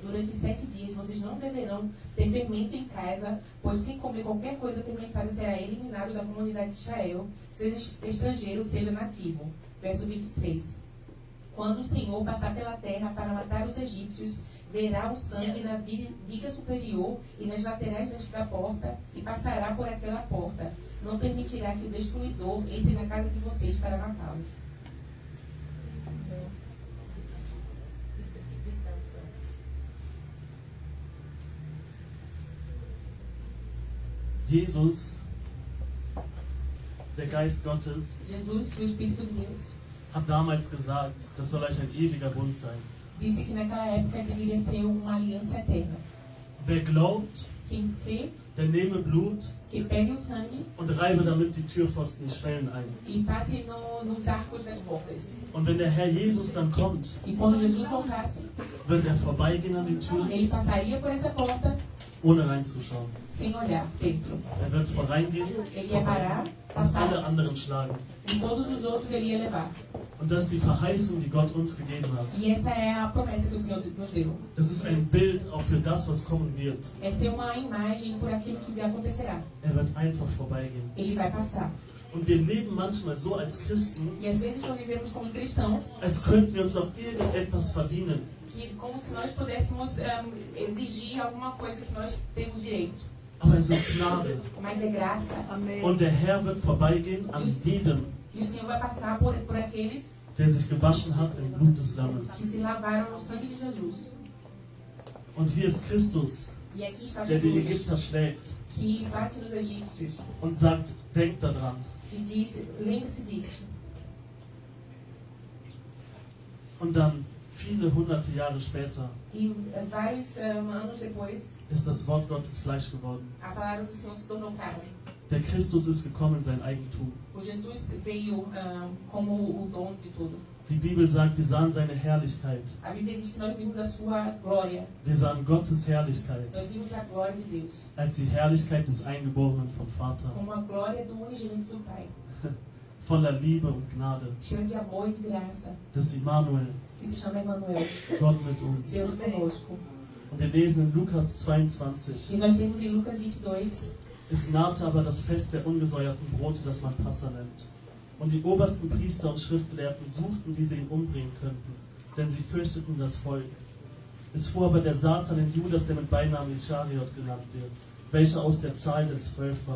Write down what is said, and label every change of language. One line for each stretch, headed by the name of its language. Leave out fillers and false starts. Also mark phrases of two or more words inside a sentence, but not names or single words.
Portuguese: Durante 7 dias vocês não deverão ter fermento em casa, pois quem comer qualquer coisa fermentada será eliminado da comunidade de Israel, seja estrangeiro, seja nativo. Verso 23. Quando o Senhor passar pela terra para matar os egípcios, verá o sangue na viga superior e nas laterais da porta e passará por aquela porta. Não permitirá que o destruidor entre na casa de vocês para matá-los.
German: Jesus, der Geist Gottes,
Portuguese: Jesus, o Espírito de Deus,
German: hat damals gesagt, das soll euch ein ewiger Bund sein.
Portuguese: disse que naquela época deveria ser uma aliança eterna.
German: Wer glaubt,
Portuguese: Quem crê,
German: der nehme Blut
Portuguese: que pegue o sangue
German: und reibe damit die Türpfosten, die Schwellen ein.
Portuguese: e passe nos arcos das portas.
German: Und wenn der Herr Jesus dann kommt,
Portuguese: E quando Jesus voltasse,
German: wird er vorbeigehen an die Tür,
Portuguese: ele passaria por essa porta
German: ohne reinzuschauen.
Portuguese: sem olhar dentro.
German: Er wird voreingehen
Portuguese: Ele ia parar,
German: und alle
Portuguese: passar,
German: anderen schlagen.
Portuguese: e todos os outros ele ia levar.
German: Und das ist die Verheißung, die Gott uns gegeben hat.
Portuguese: E essa é a promessa que o Senhor nos deu.
German: Das ist ein Bild auch für das, was kommen wird.
Portuguese: Essa é uma imagem por aquilo que acontecerá.
German: Er wird einfach vorbeigehen.
Portuguese: Ele vai passar.
German: Und wir leben manchmal so als Christen,
Portuguese: E às vezes nós vivemos como cristãos,
German: als könnten wir uns auf irgendetwas verdienen.
Portuguese: que como se nós pudéssemos exigir alguma coisa que nós temos direito.
German: Aber es ist Gnade.
Portuguese: Mas é graça. Amen.
German: Und der Herr wird vorbeigehen an jedem,
Portuguese: E o Senhor vai passar por aqueles
German: der sich gewaschen hat im Blut des Lammes.
Portuguese: que se lavaram no sangue de Jesus.
German: Und hier ist Christus,
Portuguese: E aqui está
German: der die
Portuguese: Jesus,
German: Ägypter schlägt
Portuguese: que bate nos egípcios
German: und sagt, denkt daran.
Portuguese: e diz, lembre-se disso.
German: Und dann viele hunderte Jahre später
Portuguese: E vários anos depois,
German: ist das Wort Gottes Fleisch geworden.
Portuguese: a palavra do Senhor se tornou carne.
German: Der Christus ist gekommen in sein Eigentum.
Portuguese: O Jesus veio como o dono de tudo.
German: Die Bibel sagt, wir sahen seine Herrlichkeit.
Portuguese: A Bíblia diz que nós vimos a sua glória.
German: Wir sahen Gottes Herrlichkeit
Portuguese: Nós vimos a glória de Deus.
German: als die Herrlichkeit des Eingeborenen vom Vater.
Portuguese: Como a glória do unigênito do Pai.
German: Voller Liebe und Gnade.
Portuguese: Cheio de amor e de graça.
German: Das Immanuel,
Portuguese: Que se chama Emmanuel.
German: Gott mit uns.
Portuguese: Deus conosco.
German: Und wir lesen in Lukas 22.
Portuguese: E nós vemos em Lucas 22.
German: Es nahte aber das Fest der ungesäuerten Brote, das man Passa nennt. Und die obersten Priester und Schriftgelehrten suchten, wie sie ihn umbringen könnten, denn sie fürchteten das Volk. Es fuhr aber der Satan in Judas, der mit Beinamen Ischariot genannt wird, welcher aus der Zahl der 12 war.